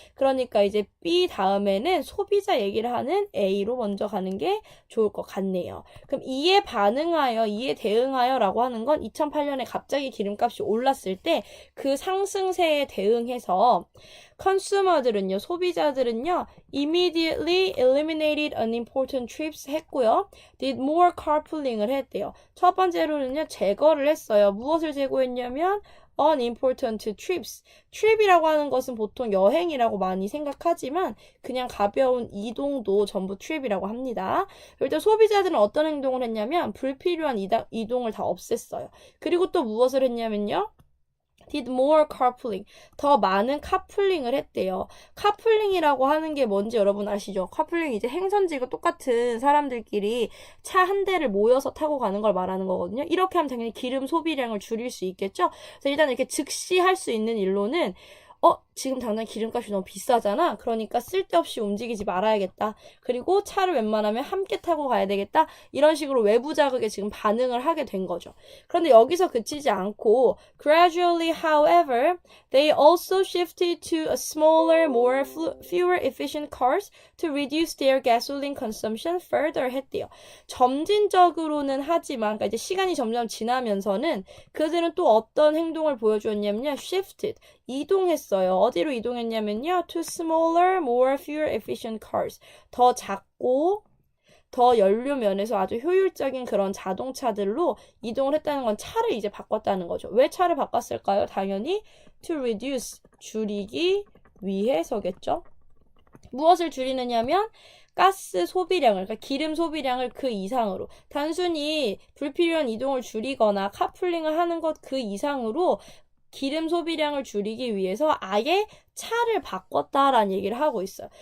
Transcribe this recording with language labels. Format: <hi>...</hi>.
<ko>그러니까 이제 B 다음에는 소비자 얘기를 하는 A로 먼저 가는 게 좋을 것 같네요. 그럼 이에 반응하여, 이에 대응하여 라고 하는 건 2008년에 갑자기 기름값이 올랐을 때 그 상승세에 대응해서 컨슈머들은요, 소비자들은요,</ko> <en>immediately eliminated unimportant trips</en> <ko>했고요.</ko> <en>did more carpooling을</en> <ko>했대요. 첫 번째로는요, 제거를 했어요. 무엇을 제거했냐면</ko> <en>unimportant trips.</en> <ko>trip이라고 하는 것은 보통 여행이라고 많이 생각하지만 그냥 가벼운 이동도 전부 trip이라고 합니다. 일단 소비자들은 어떤 행동을 했냐면 불필요한 이동을 다 없앴어요. 그리고 또 무엇을 했냐면요.</ko> <en>did more carpooling.</en> <ko>더 많은 카풀링을 했대요. 카풀링이라고 하는 게 뭔지 여러분 아시죠? 카풀링 이제 행선지가 똑같은 사람들끼리 차 한 대를 모여서 타고 가는 걸 말하는 거거든요. 이렇게 하면 당연히 기름 소비량을 줄일 수 있겠죠? 그래서 일단 이렇게 즉시 할 수 있는 일로는 지금 당장 기름값이 너무 비싸잖아. 그러니까 쓸데없이 움직이지 말아야겠다. 그리고 차를 웬만하면 함께 타고 가야 되겠다. 이런 식으로 외부 자극에 지금 반응을 하게 된 거죠. 그런데 여기서 그치지 않고</ko> <en>gradually, however, they also shifted to a smaller, more fewer efficient cars to reduce their gasoline consumption further</en> <ko>했대요. 점진적으로는 하지만 그러니까 이제 시간이 점점 지나면서는 그들은 또 어떤 행동을 보여주었냐면요. shifted, 이동했어요. 어디로 이동했냐면요.</ko> <en>to smaller, more fewer efficient cars.</en> <ko>더 작고 더 연료 면에서 아주 효율적인 그런 자동차들로 이동을 했다는 건 차를 이제 바꿨다는 거죠. 왜 차를 바꿨을까요? 당연히</ko> <en>to reduce,</en> <ko>줄이기 위해서겠죠. 무엇을 줄이느냐면 가스 소비량을, 그러니까 기름 소비량을 그 이상으로 단순히 불필요한 이동을 줄이거나 카풀링을 하는 것 그 이상으로 기름 소비량을 줄이기 위해서 아예 차를 바꿨다라는 얘기를 하고 있어요.</ko>